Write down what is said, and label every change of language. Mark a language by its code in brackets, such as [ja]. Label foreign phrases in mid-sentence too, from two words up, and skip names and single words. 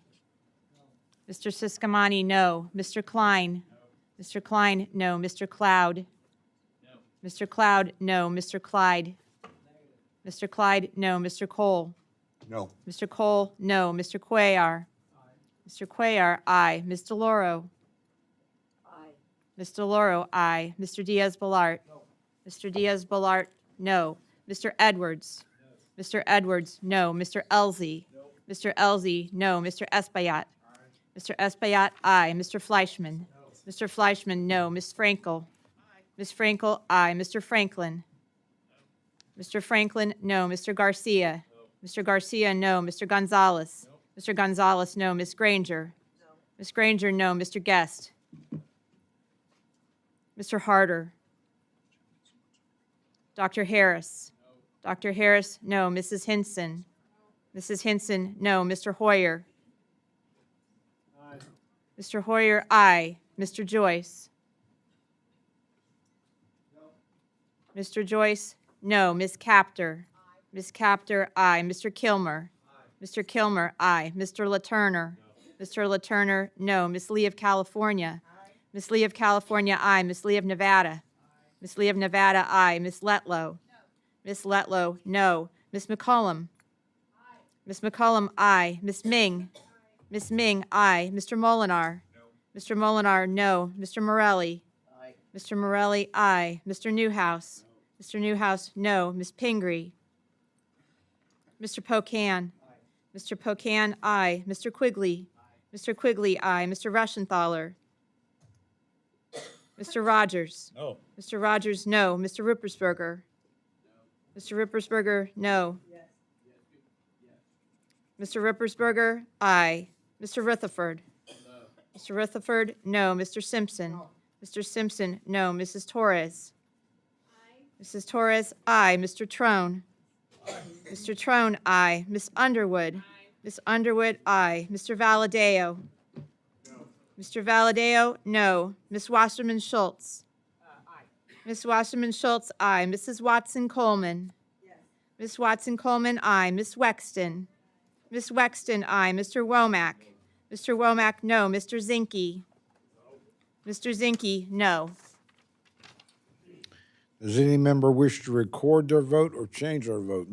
[en] No. Mr. Siscomani? No. Mr. Klein? No. Mr. Klein? No. Mr. Cloud? No. Mr. Cloud? No. Mr. Clyde? Mr. Clyde? No. Mr. Cole? No. Mr. Cole? No. Mr. Cuellar? Mr. Cuellar? Aye. Ms. DeLauro? Aye. Ms. DeLauro? Aye. Mr. Diaz-Balart? No. Mr. Diaz-Balart? No. Mr. Edwards? No. Mr. Edwards? No. Mr. Elzey? No. Mr. Elzey? No. Mr. Espaillat? Aye. Mr. Espaillat? Aye. Mr. Fleischman? No. Mr. Fleischman? No. Ms. Frankel? Aye. Ms. Frankel? Aye. Mr. Franklin? No. Mr. Franklin? No. Mr. Garcia? No. Mr. Garcia? No. Mr. Gonzalez? No. Mr. Gonzalez? No. Ms. Granger? No. Ms. Granger? No. Mr. Guest? Mr. Harder? Dr. Harris? No. Dr. Harris? No. Mrs. Hinson? No. Mrs. Hinson? No. Mr. Hoyer? Aye. Mr. Hoyer? Aye. Mr. Joyce? No. Mr. Joyce? No. Ms. Capter? Aye. Ms. Capter? Aye. Mr. Kilmer? Aye. Mr. Kilmer? Aye. Mr. LaTurner? No. Mr. LaTurner? No. Ms. Lee of California? Aye. Ms. Lee of California? Aye. Ms. Lee of Nevada? Ms. Lee of Nevada? Aye. Ms. Letlow? No. Ms. Letlow? No. Ms. McCollum? Aye. Ms. McCollum? Aye. Ms. Ming? Aye. Ms. Ming? Aye. Mr. Molinar? No. Mr. Molinar? No. Mr. Morelli? Aye. Mr. Morelli? Aye. Mr. Newhouse? No. Mr. Newhouse? No. Ms. Pingree? Mr. Pocan? Aye. Mr. Pocan? Aye. Mr. Quigley? Aye. Mr. Quigley? Aye. Mr. Rushenthaler? Mr. Rogers? No. Mr. Rogers? No. Mr. Rippersberger? No. Mr. Rippersberger? No. Yes. Mr. Rippersberger? Aye. Mr. Rutherford? No. Mr. Rutherford? No. Mr. Simpson? No. Mr. Simpson? No. Mrs. Torres? Aye. Mrs. Torres? Aye. Mr. Trone? Aye. Mr. Trone? Aye. Miss Underwood? Aye. Miss Underwood? Aye. Mr. Valadeo? No. Mr. Valadeo? No. Miss Wasserman Schultz? Aye. Miss Wasserman Schultz? Aye. Mrs. Watson Coleman? Yes. Miss Watson Coleman? Aye. Miss Wexton? Miss Wexton? Aye. Mr. Womack? Mr. Womack? No. Mr. Zinke? No. Mr. Zinke? No. Does any member wish to record their vote or change their vote?